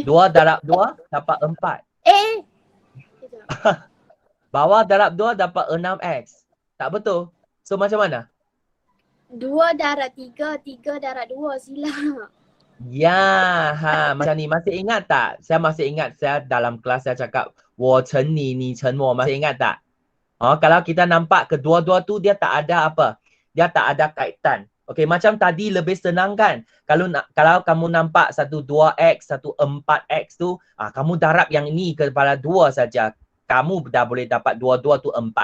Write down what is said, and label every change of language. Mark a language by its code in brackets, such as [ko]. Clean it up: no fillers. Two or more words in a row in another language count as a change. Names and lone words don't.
[ms] darab 2 dapat 4. Bawah darab 2 dapat 6x. Tak betul. So macam mana? 2 darab 3, 3 darab 2, silap. Ya, macam ni. Masih ingat tak? Saya masih ingat saya dalam kelas saya cakap, [zh] 我乘你，你乘我. [ms] Masih ingat tak? Kalau kita nampak kedua-dua tu dia tak ada apa? Dia tak ada kaitan. Okey, macam tadi lebih senang kan? Kalau kamu nampak satu 2x, satu 4x tu, kamu darab yang ini kepada 2 saja. Kamu dah boleh dapat 2 tu 4.